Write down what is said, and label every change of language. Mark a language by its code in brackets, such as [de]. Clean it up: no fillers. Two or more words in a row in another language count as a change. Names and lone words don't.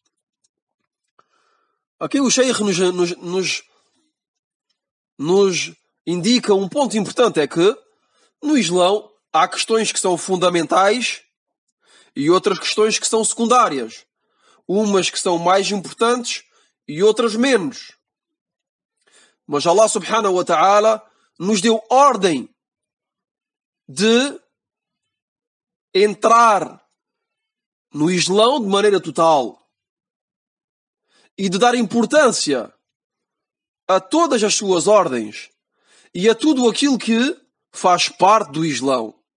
[pt] Aqui o Sheikh nos indica um ponto importante, é que no Islão há questões que são fundamentais e outras questões que são secundárias. Umas que são mais importantes e outras menos. Mas [ar] الله سبحانه وتعالى [pt] nos deu ordem de entrar no Islão de maneira total e de dar importância a todas as suas ordens e a tudo aquilo que faz parte do Islão.